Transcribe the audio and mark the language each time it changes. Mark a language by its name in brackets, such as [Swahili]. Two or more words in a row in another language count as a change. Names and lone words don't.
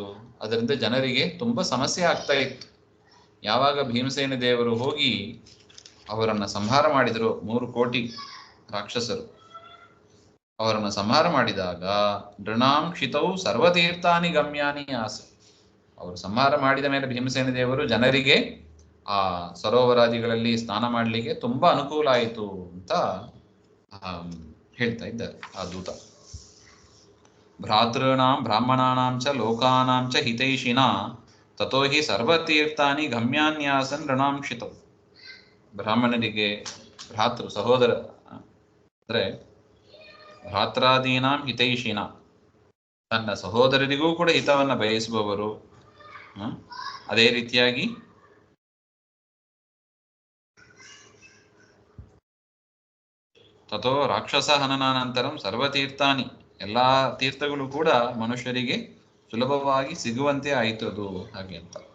[Kannada] ಅದರಿಂದ ಜನರಿಗೆ ತುಂಬ ಸಮಸ್ಯೆ ಆಗ್ತಾ ಇತ್ತು. ಯಾವಾಗ ಭೀಮಸೇನ ದೇವರು ಹೋಗಿ ಅವರನ್ನು ಸಂಹಾರ ಮಾಡಿದರು, 3 ಕೋಟಿ ರಾಕ್ಷಸರು, ಅವರನ್ನು ಸಂಹಾರ ಮಾಡಿದಾಗ [Sanskrit] ನೃಣಾಂ ಕ್ಷಿತೌ ಸರ್ವತೀರ್ಥಾನಿ ಗಮ್ಯಾನಿ ಆಸ, [Kannada] ಅವರು ಸಂಹಾರ ಮಾಡಿದ ಮೇಲೆ ಭೀಮಸೇನ ದೇವರು ಜನರಿಗೆ ಆ ಸರೋವರಾದಿಗಳಲ್ಲಿ ಸ್ನಾನ ಮಾಡಲಿಕ್ಕೆ ತುಂಬಾ ಅನುಕೂಲ ಆಯಿತು ಅಂತ ಹೇಳ್ತಾ ಇದ್ದಾರೆ ಆ ದೂತ. [Sanskrit] ಭ್ರಾತೃಣಾಂ ಬ್ರಾಹ್ಮಣಾನಾಂ ಚ ಲೋಕಾನಾಂ ಚ ಹಿತೈಷಿಣ ತಥೋ ಹಿ ಸರ್ವತೀರ್ಥಾನಿ ಗಮ್ಯಾನ್ಯಾಸನ್ ನೃಣಾಂ ಕ್ಷಿತೌ. [Kannada] ಬ್ರಾಹ್ಮಣರಿಗೆ ಭ್ರಾತೃ ಸಹೋದರ ಅಂದರೆ [Sanskrit] ಭ್ರಾತ್ರಾದೀನಾಂ ಹಿತೈಷಿಣ, [Kannada] ತನ್ನ ಸಹೋದರರಿಗೂ ಕೂಡ ಹಿತವನ್ನು ಬಯಸುವವರು. ಅದೇ ರೀತಿಯಾಗಿ [Sanskrit] ತಥೋ ರಾಕ್ಷಸ ಹನನಾನಂತರಂ ಸರ್ವತೀರ್ಥಾನಿ, [Kannada] ಎಲ್ಲ ತೀರ್ಥಗಳು ಕೂಡ ಮನುಷ್ಯರಿಗೆ ಸುಲಭವಾಗಿ ಸಿಗುವಂತೆ ಆಯಿತು ಅದು, ಹಾಗೆ ಅಂತ.